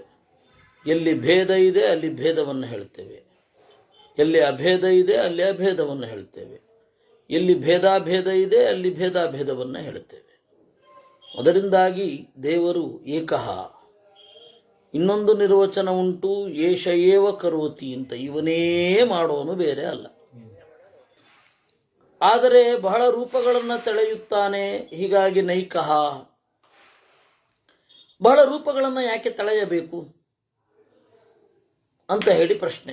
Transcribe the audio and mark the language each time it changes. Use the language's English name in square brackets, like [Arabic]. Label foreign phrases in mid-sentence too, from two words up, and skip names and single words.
[Kannada] ಎಲ್ಲಿ ಭೇದ ಇದೆ ಅಲ್ಲಿ ಭೇದವನ್ನು ಹೇಳ್ತೇವೆ. ಎಲ್ಲಿ ಅಭೇದ ಇದೆ ಅಲ್ಲಿ ಅಭೇದವನ್ನು ಹೇಳ್ತೇವೆ. ಎಲ್ಲಿ ಭೇದಾಭೇದ ಇದೆ ಅಲ್ಲಿ ಭೇದಾಭೇದವನ್ನು ಹೇಳುತ್ತೇವೆ. ಅದರಿಂದಾಗಿ ದೇವರು ಏಕಃ. ಇನ್ನೊಂದು ನಿರ್ವಚನ ಉಂಟು, [Sanskrit] ಏಷ ಏವ ಕರೋತಿ ಅಂತ. [Kannada] ಇವನೇ ಮಾಡೋನು, ಬೇರೆ ಅಲ್ಲ. ಆದರೆ ಬಹಳ ರೂಪಗಳನ್ನು ತಳೆಯುತ್ತಾನೆ. ಹೀಗಾಗಿ ನೈಕಃ. ಬಹಳ ರೂಪಗಳನ್ನು ಯಾಕೆ ತಳೆಯಬೇಕು ಅಂತ ಹೇಳಿ ಪ್ರಶ್ನೆ.